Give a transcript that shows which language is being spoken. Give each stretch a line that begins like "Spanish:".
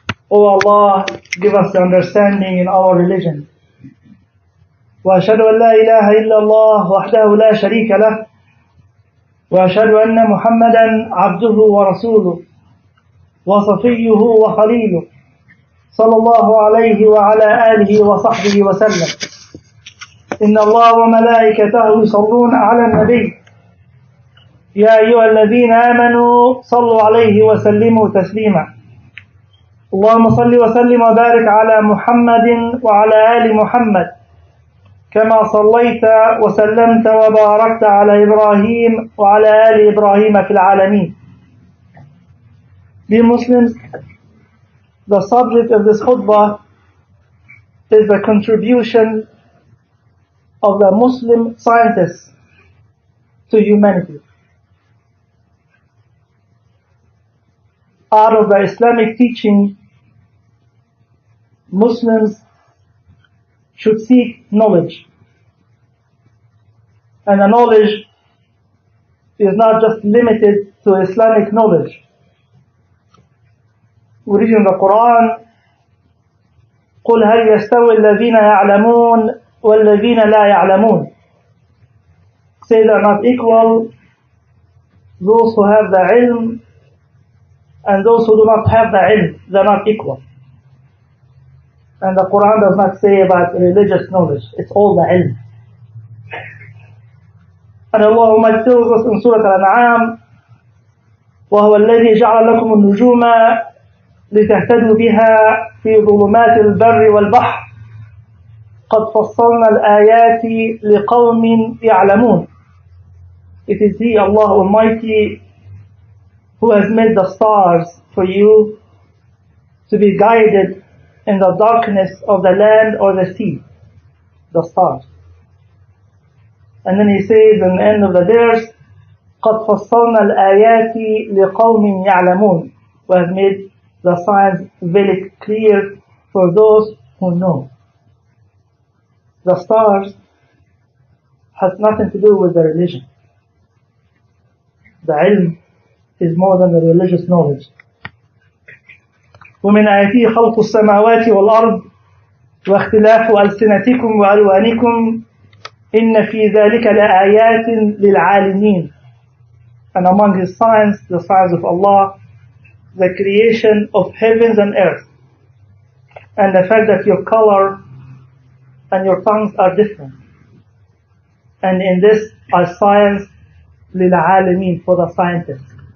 English: O Allah, give us the understanding in our religion.
Arabic: وأشهد أن لا إله إلا الله وحده لا شريك له وأشهد أن محمدا عبده ورسوله وصفيه وخليله صلى الله عليه وعلى آله وصحبه وسلم. إن الله وملائكته يصلون على النبي يا أيها الذين آمنوا صلوا عليه وسلموا تسليما. اللهم صل وسلم وبارك على محمد وعلى آل محمد كما صليت وسلمت وباركت على إبراهيم وعلى آل إبراهيم في العالمين.
English: Dear Muslims, the subject of this khutbah is the contribution of the Muslim scientists to humanity. Out of the Islamic teaching, Muslims should seek knowledge. And the knowledge is not just limited to Islamic knowledge. We read in the Quran,
Arabic: قُلْ هَلْ يَسْتَوِي الَّذِينَ يَعْلَمُونَ وَالَّذِينَ لَا يَعْلَمُونَ.
English: Say they are not equal, those who have the ilm and those who do not have the ilm, they are not equal. And the Quran does not say about religious knowledge, it's all the ilm. And Allah tells us in Surah Al-An'am,
Arabic: وَهُوَ الَّذِي جَعَلَ لَكُمُ النُّجُومَ لِتَهْتَدُوا بِهَا فِي ظُلُمَاتِ الْبَرِّ وَالْبَحْرِ قَدْ فَصَّلْنَا الْآيَاتِ لِقَوْمٍ يَعْلَمُونَ.
English: It is He, Allah Almighty, who has made the stars for you to be guided in the darkness of the land or the sea, the stars. And then He says in the end of the verse,
Arabic: قَدْ فَصَّلْنَا الْآيَاتِ لِقَوْمٍ يَعْلَمُونَ.
English: We have made the signs very clear for those who know. The stars has nothing to do with the religion. The ilm is more than the religious knowledge.
Arabic: ومن آياته خلق السماوات والأرض واختلاف ألسنتكم وألوانكم إن في ذلك لآيات للعالمين.
English: And among His signs, the signs of Allah, the creation of heavens and earth, and the fact that your color and your tongues are different. And in this are signs للعالمين, for the scientists.